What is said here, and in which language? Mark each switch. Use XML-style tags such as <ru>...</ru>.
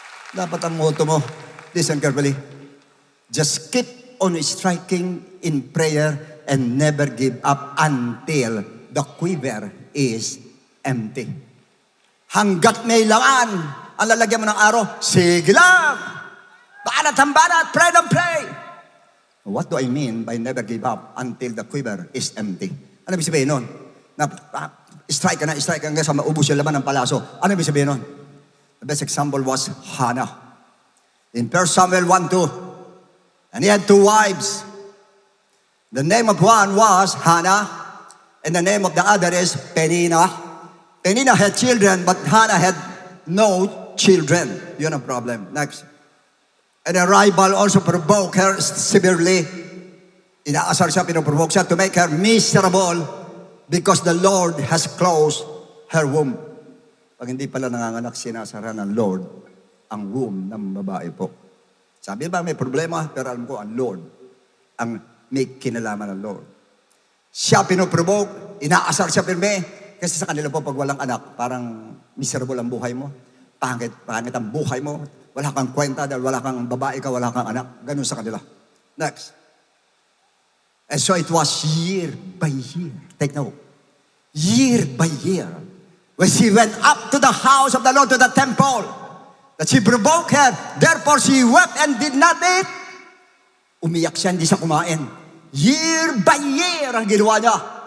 <tl>Dapat ang motto mo,</tl> <en>listen carefully, just keep on striking in prayer and never give up until the quiver is empty.</en> <tl>Hanggat may laman ang lalagyan mo ng araw, sige lang. Banat ang banat,</tl> <en>pray and pray. What do I mean by never give up until the quiver is empty?</en> <tl>Ano ibig sabihin nun? Strike ka na hanggang sa maubos yung laman ng palaso. Ano ibig sabihin nun?</tl> <en>The best example was Hannah. In 1 Samuel 1:2, and he had 2 wives. The name of one was Hannah, and the name of the other is Peninnah. Peninnah had children, but Hannah had no children.</en> <tl>Yun ang problem.</tl> <en>Next. And a rival also provoked her severely.</en> <tl>Inaasar siya, pinoprovoke siya</tl> <en>to make her miserable because the Lord has closed her womb.</en> <tl>Pag hindi pala nanganganak, sinasara ng Lord ang womb ng babae po. Sabi ba may problema? Pero alam ko, ang Lord ang may kinalaman ng Lord. Siya pinoprovoke, inaasar siya pirme, kasi sa kanila po pag walang anak, parang miserable ang buhay mo. Pangit ang buhay mo. Wala kang kwenta dahil wala kang babae ka, wala kang anak. Ganun sa kanila. Next.</tl> <en>And so it was year by year. Take note. Year by year. When she went up to the house of the Lord, to the temple, that she provoked her, therefore she wept and did not eat.</en> <tl>Umiyak siya, hindi siya kumain. Year by year ang ginawa niya.</tl>